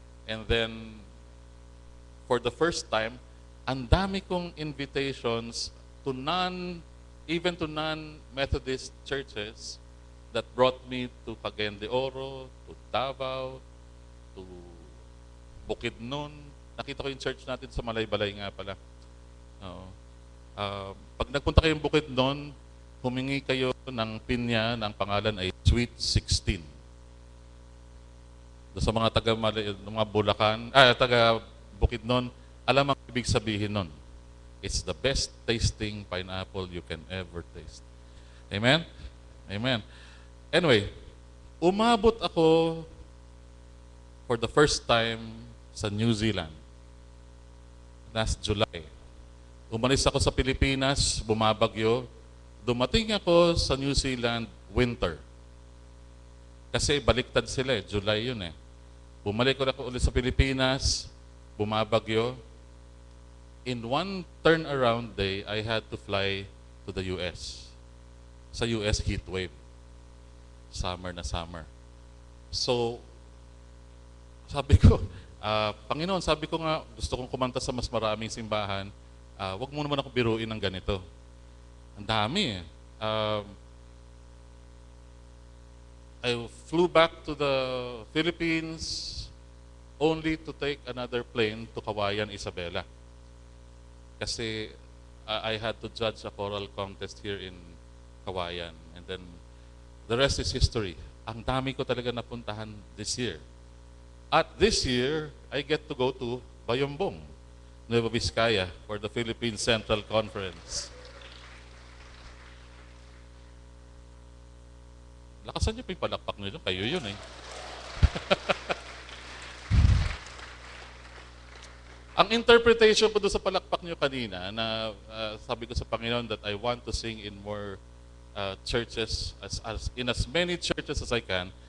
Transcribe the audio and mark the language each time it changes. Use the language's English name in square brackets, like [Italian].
[English] And then, for the first time, [Filipino] ang dami kong [English] invitations to even to non-Methodist churches that brought me to Cagayan de Oro, to Davao, to Bukidnon. [Filipino] Nakita ko yung church natin sa Malaybalay nga pala. Oo. Pag nagpunta kayong Bukidnon, humingi kayo ng pinya ng pangalan ay Sweet 16. Doon sa mga mga Bulacan, taga Bukidnon, alam ang ibig sabihin nun. [English] It's the best tasting pineapple you can ever taste. Amen? Amen. Anyway, [Filipino] umabot ako [English] for the first time sa New Zealand. last July. [Filipino] Umalis ako sa Pilipinas, bumabagyo. Dumating ako sa New Zealand winter. Kasi baliktad sila July yun Bumalik ako ulit sa Pilipinas, bumabagyo. [English] In one turnaround day, I had to fly to the US. Sa US heat wave. Summer na summer. [Filipino] So, sabi ko, Panginoon, sabi ko nga, gusto kong kumanta sa mas maraming simbahan. Wag mo naman ako biruin ng ganito. Ang dami [English] I flew back to the Philippines only to take another plane to Kawayan, Isabela. Kasi I had to judge a choral contest here in Kawayan. And then, the rest is history. [Filipino] Ang dami ko talaga napuntahan [English] this year. At this year, I get to go to Bayombong, Nueva Vizcaya, for the Philippine Central Conference. [Filipino] Lakasan niyo pa yung palakpak niyo. Kayo yun Ang interpretation ko doon sa palakpak niyo kanina na sabi ko sa Panginoon [English] that I want to sing in more churches, in as many churches as I can.